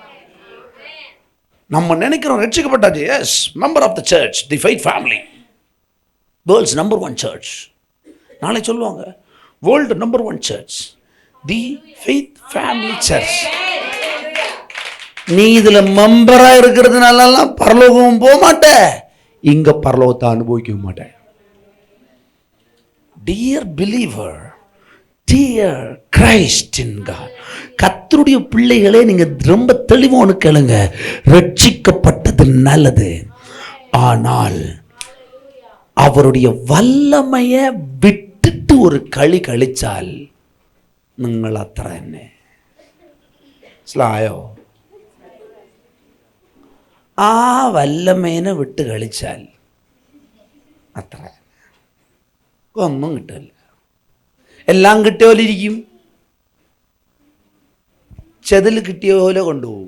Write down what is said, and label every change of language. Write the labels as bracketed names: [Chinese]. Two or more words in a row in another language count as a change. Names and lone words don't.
[Tamil] நம்ம நினைக்கிறோம் ரட்சிக்கப்பட்டாச்சு. [English] yes, member of the church, [Tamil] தி ஃபெய்த் ஃபேமிலி, [English] world's number 1 church. [Tamil] நாளை சொல்லுவாங்க [English] world number 1 church, [Tamil] தி ஃபெய்த் ஃபேமிலி சர்ச். நீ இதுல மெம்பரா இருக்கிறதுனால பரலோகம் போக மாட்டேன், இங்க பரலோகத்தை அனுபவிக்க மாட்டேன். [English] dear believer, dear Christ in God, [Tamil] கர்த்தருடைய பிள்ளைகளே, நீங்க ரொம்ப தெளிவான கேளுங்க. ரட்சிக்கப்பட்டது நல்லது, ஆனால் அவருடைய வல்லமைய விட்டுட்டு ஒரு களி கழிச்சால் [Malayalam] നിങ്ങൾ അത്ര തന്നെ. മനസ്സിലായോ? ആ വല്ലമേനെ വിട്ട് കളിച്ചാൽ അത്ര ഒന്നും കിട്ടില്ല. എല്ലാം കിട്ടിയ പോലെ ഇരിക്കും, ചെതിൽ കിട്ടിയ പോലെ കൊണ്ടുപോകും.